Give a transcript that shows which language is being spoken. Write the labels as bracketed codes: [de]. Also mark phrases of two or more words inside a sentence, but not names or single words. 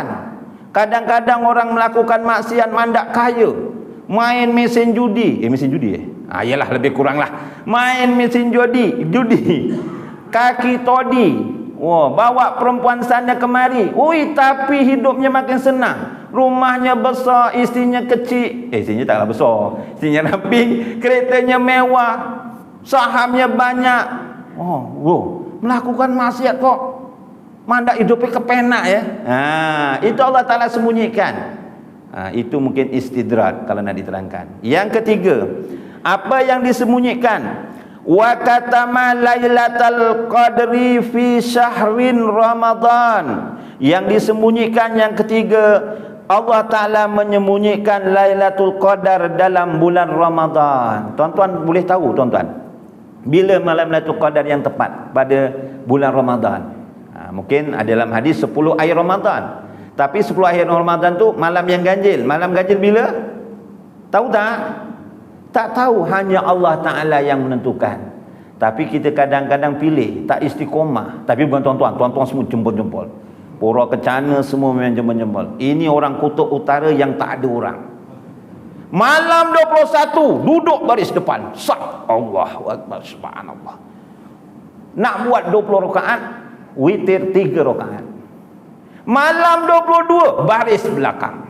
[ms] Kadang-kadang orang melakukan maksiat mandak kaya, main mesin judi, mesin judi yalah lebih kurang lah, main mesin judi, kaki todi, bawa perempuan sana kemari, tapi hidupnya makin senang, rumahnya besar, istrinya kecil, istrinya taklah besar, istrinya rapi, keretanya mewah, sahamnya banyak. Melakukan maksiat kok mandak hidupnya kepenak ya. Itu Allah Ta'ala sembunyikan. Itu mungkin istidrak kalau nak diterangkan. Yang ketiga, apa yang disembunyikan? [ar] وكتم ليلة القدر في شهر رمضان. [ms] Yang disembunyikan yang ketiga, Allah Ta'ala menyembunyikan Lailatul Qadar dalam bulan Ramadan. Tuan-tuan boleh tahu tuan-tuan, bila malam Lailatul Qadar yang tepat pada bulan Ramadan? Mungkin ada dalam hadis 10 akhir Ramadan. Tapi 10 akhir Ramadan tu malam yang ganjil. Malam ganjil bila? Tahu tak? Tak tahu, hanya Allah Ta'ala yang menentukan. Tapi kita kadang-kadang pilih, tak istiqomah. Tapi bukan tuan-tuan, tuan-tuan semua jempol-jempol. Pura Kencana semua memang jempol-jempol. Ini orang kutub utara yang tak ada orang. Malam 21 duduk baris depan, sah, [ar] الله أكبر، سبحان الله. [ms] Nak buat 20 rakaat, witir 3 rakaat. Malam 22 baris belakang.